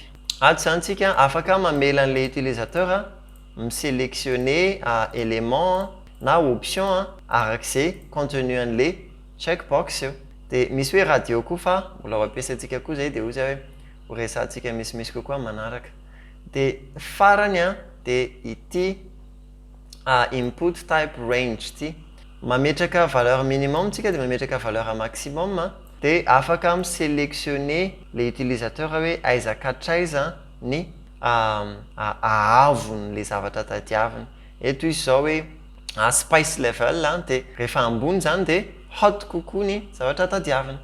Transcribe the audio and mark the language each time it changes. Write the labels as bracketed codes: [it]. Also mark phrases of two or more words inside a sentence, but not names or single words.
[mg] Ato zany tsika afaka mamela an' [fr] le utilisateur [mg] misélectionner élément na option arak'izay contenu an'le checkbox eo. Dia misy hoe radio koa fa mbola ho ampiasaintsika koa zay dia ozy hoe ho resantsika misimisy kokoa manaraka. Dia farany dia ity [en] input type range [mg] ity. Mametraka [fr] valeur minimum [mg] tsika dia mametraka [fr] valeur maximum [mg] dia afaka misélectionner [fr] le utilisateur [mg] hoe aiza katraiza ny ahavon'le zavatra tadiaviny. Eto izy zao hoe [en] spice level [mg] dia rehefa ambony zany dia hot kokoa ny zavatra tadiaviny.